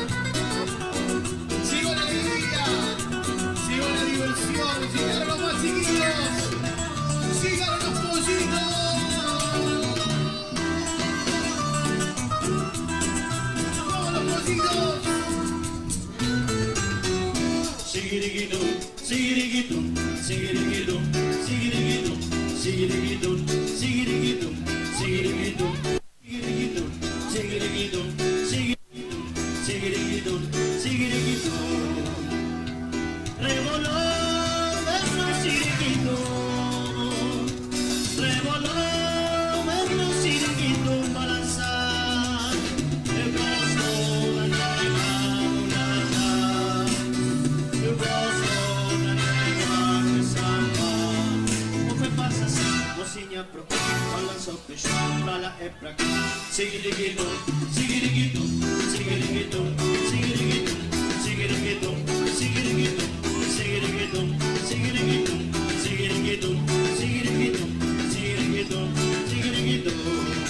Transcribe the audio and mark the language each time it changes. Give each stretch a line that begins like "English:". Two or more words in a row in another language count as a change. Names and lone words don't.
Spanish: Llegó la alegría, llegó la diversión, llegaron los más chiquitos, llegaron los pollitos. ¡Vamos los pollitos! Sigirigitum, sigirigitum, sigirigitum, sigirigitum, sigirigitum, sigirigitum, sigirigitum, sigirigitum, sigirigitum, sigirigitum, sigirigitum, sigirigitum. Revoló, verlo, sigirigitum. Revoló, verlo, sigirigitum, balanzar. El brazo, la nada. El brazo, la nada, samba.
Portuguese: Come passa assim, mocinha procura, balança o peixe pra lá é pra cá. Sigirigitum, sigirigitum, sigirigitum, sigirigitum, sigirigitum, sigirigitum, sigirigitum, sigirigitum, sigirigitum, sigirigitum, sigirigitum, sigirigitum.